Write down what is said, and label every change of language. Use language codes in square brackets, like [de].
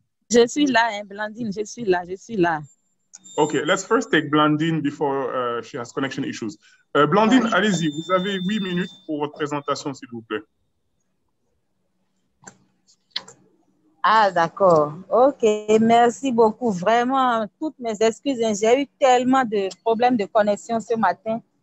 [fr] Je suis là, hein, Blandine, je suis là. [en] Okay, let's first take Blandine before she has connection issues. [fr] Blandine, allez-y, vous avez 8 minutes pour votre présentation, s'il vous plaît. Ah, d'accord. Ok, merci beaucoup. Vraiment, toutes mes excuses. J'ai eu tellement de problèmes de connexion ce matin.